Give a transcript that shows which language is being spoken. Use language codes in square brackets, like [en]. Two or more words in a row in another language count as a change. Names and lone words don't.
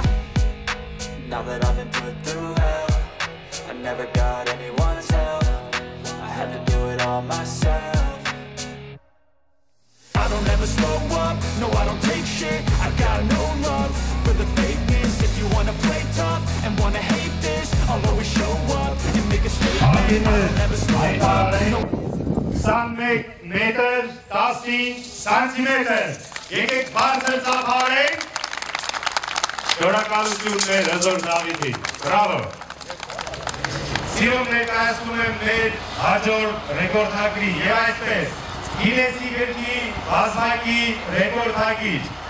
[en] Now that I've been put through hell, I never got anyone's help, I had to do it all myself. I don't ever slow up, no I don't take shit, I got no love for the fakeness. If you wanna play tough and wanna hate this, I'll always show up and make a statement. I don't ever slow up, no [hy] 21 մետր 15 սանտիմետր եկեք բարձր ծափարենք շնորհակալություն մեր հզոր Դավիթին բրավո սիրով ներկայացնում եմ մեր հաջորդ ռեկորդակրի եւ այսպես Գինեսի գրքի բազմակի ռեկորդակիր